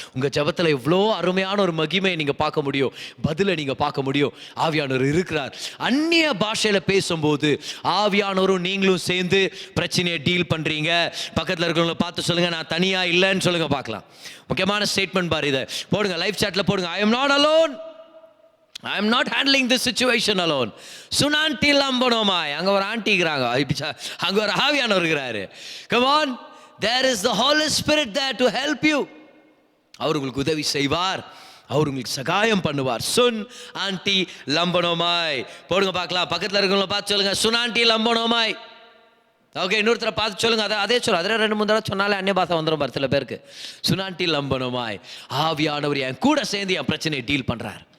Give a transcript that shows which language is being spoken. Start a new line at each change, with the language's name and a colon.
Tamil: உங்கள் ஜெபத்தில் எவ்வளோ அருமையான ஒரு மகிமையை நீங்கள் பார்க்க முடியும், பதிலை நீங்கள் பார்க்க முடியும். ஆவியானவர் இருக்கிறார். அந்நிய பாஷையில் பேசும்போது ஆவியானவரும் நீங்களும் சேர்ந்து பிரச்சனையை டீல் பண்ணுறீங்க. பக்கத்தில் இருக்கிறவங்கள பார்த்து சொல்லுங்கள், நான் தனியாக இல்லைன்னு சொல்லுங்கள் பார்க்கலாம். முக்கியமான ஸ்டேட்மெண்ட் பாரு, இதை போடுங்க, லைவ் சாட்டில் போடுங்க.
English: I am not alone, I am not handling this situation alone.
Tamil: சுனான்டி லம்பனோமாய், அங்கே ஒரு ஆண்டிக்கிறாங்க, அங்கே ஒரு ஆவியானவர் இருக்கிறாரு.
English: Come on, there is the Holy Spirit there to help you.
Tamil: அவர் உங்களுக்கு உதவி செய்வார், அவர் உங்களுக்கு சகாயம் பண்ணுவார். சுன் ஆண்டி லம்பனோமாய் போடுங்க பார்க்கலாம். பக்கத்தில் இருக்கிறவங்கள பார்த்து சொல்லுங்க, சுனான்டி லம்பனோமாய். ஓகே, இன்னொருத்தரை பார்த்து சொல்லுங்க, அதே சொல்ல, அதில் 2-3 தடவை சொன்னாலே அந்நிய பாஷை வந்துடும் பாரு சில பேருக்கு. சுனான்டி லம்பனோமாய், ஆவியானவர் என் கூட சேர்ந்து என் பிரச்சனையை டீல் பண்ணுறார்.